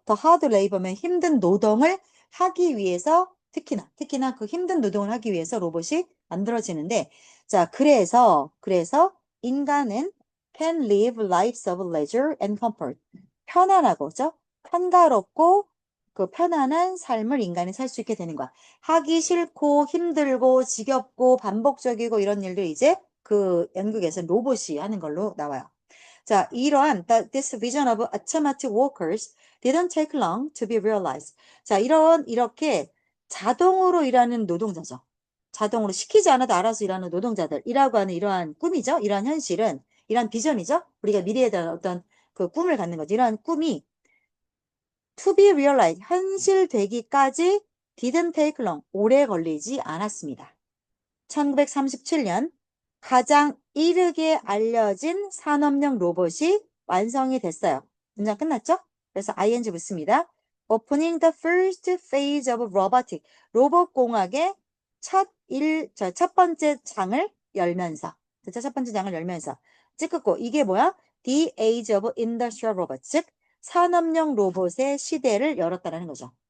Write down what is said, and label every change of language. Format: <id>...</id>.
<en>the hard labor</en> <ko>면 힘든 노동을 하기 위해서 특히나 그 힘든 노동을 하기 위해서 로봇이 만들어지는데 자, 그래서 인간은</ko> <en>can live lives of leisure and comfort.</en> <ko>편안하고죠? 한가롭고 그 편안한 삶을 인간이 살 수 있게 되는 거야. 하기 싫고 힘들고 지겹고 반복적이고 이런 일들 이제 그 연극에서 로봇이 하는 걸로 나와요. 자, 이러한</ko> <en>this vision of automatic workers didn't take long to be realized.</en> <ko>자, 이렇게 자동으로 일하는 노동자죠. 자동으로 시키지 않아도 알아서 일하는 노동자들이라고 하는 이러한 꿈이죠. 이러한 현실은, 이러한 비전이죠. 우리가 미래에 대한 어떤 그 꿈을 갖는 거죠. 이러한 꿈이</ko> <en>to be realized,</en> <ko>현실되기까지</ko> <en>didn't take long,</en> <ko>오래 걸리지 않았습니다. 1937년 가장 이르게 알려진 산업용 로봇이 완성이 됐어요. 문장 끝났죠? 그래서 ing 붙습니다.</ko> <en>Opening the first phase of robotic.</en> <ko>로봇 공학의 첫 번째 장을 열면서. 첫 번째 장을 열면서. 찌끄고 이게 뭐야?</ko> <en>The age of industrial robots.</en> <ko>즉, 산업용 로봇의 시대를 열었다는 거죠.</ko>